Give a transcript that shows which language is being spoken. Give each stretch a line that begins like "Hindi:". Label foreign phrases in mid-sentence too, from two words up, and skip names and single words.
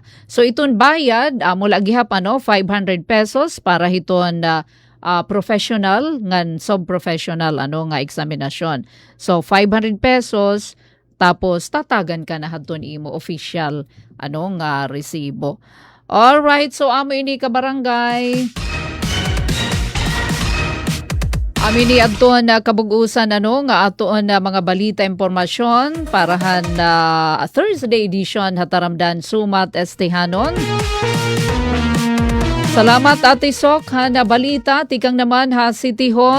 Waray: So iton bayad mula gihap 500 pesos para hiton professional ngan sub-professional nga eksaminasyon. So 500 pesos tapos tatagan ka na hadton imo official nga resibo.
English: All right,
Waray: so amo ini ka barangay. Amini adton kabug-usan nga aton mga balita impormasyon parahan
English: Thursday edition
Waray: hataramdan sumat estehanon. Salamat Ate Sok na balita tikang naman City Hall.